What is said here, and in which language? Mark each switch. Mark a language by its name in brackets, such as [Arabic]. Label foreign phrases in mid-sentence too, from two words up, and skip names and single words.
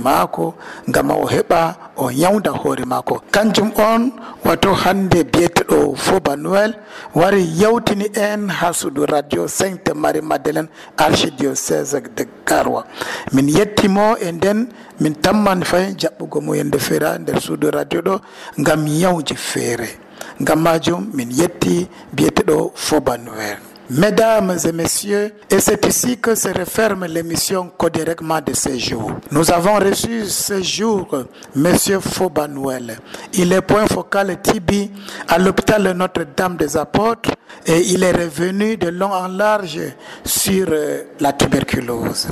[Fula] maako ngama o heɓa o nyawda hoore maako kanjum on wato hande biyeteɗo Foba Noel wari yawtini en ha suudu radio Sainte Marie Madeleine archidiocèse de Garoua min yettimo e nden min tamman fay jaɓɓugo mo yende feera nder suudu radio ɗo ngam yawji feere ngam majum min yetti biyeteɗo Foba Noel. [French] Mesdames et messieurs, et c'est ici que se referme l'émission Codérèglement de ce jour. Nous avons reçu ce jour Monsieur Foba Noel. Il est point focal TB à l'hôpital Notre-Dame des Apôtres et il est revenu de long en large sur la tuberculose.